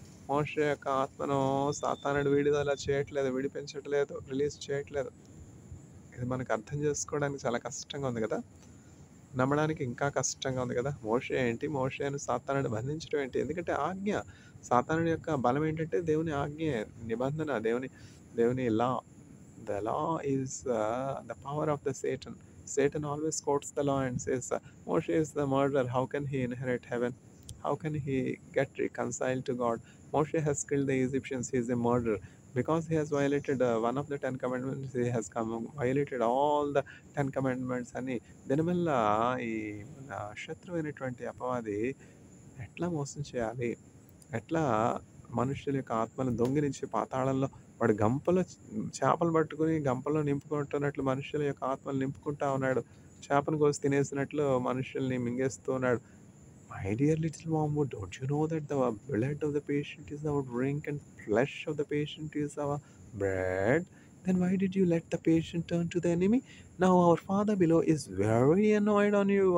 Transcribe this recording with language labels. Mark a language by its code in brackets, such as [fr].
[te] మోషే యొక్క ఆత్మను సాతానుడు విడుదల చేయట్లేదు, విడిపించట్లేదు, రిలీజ్ చేయట్లేదు. ఇది మనకు అర్థం చేసుకోవడానికి చాలా కష్టంగా ఉంది కదా! నమ్మడానికి ఇంకా కష్టంగా ఉంది కదా! మోషేను సాతానుడు బంధించడం ఏంటి? ఎందుకంటే ఆజ్ఞ. సాతానుడి యొక్క బలం ఏంటంటే దేవుని ఆజ్ఞే, నిబంధన, దేవుని లా. [en] The law is the power of the Satan. Satan always quotes the law and says, Moshe is the murderer. How can he inherit heaven? How can he get reconciled to God? Moshe has killed the Egyptians. He is a murderer. Because he has violated one of the 10 commandments, he has violated all the 10 commandments. [te] అని దీనివల్ల ఈ శత్రువైనటువంటి అపవాది ఎట్లా మోసం చేయాలి, ఎట్లా మనుషుల యొక్క ఆత్మను దొంగిలించి పాతాళంలో వాడు గంపలో చేపలు పట్టుకుని గంపలో నింపుకుంటున్నట్లు మనుషుల యొక్క ఆత్మలు నింపుకుంటా ఉన్నాడు. చేపను కోసి తినేసినట్లు మనుషుల్ని మింగేస్తూ ఉన్నాడు. [en] My dear little wormwood, don't you know that the blood of the patient is our drink and flesh of the patient is our bread? Then why did you let the patient turn to the enemy? Now our Father below is very annoyed on you.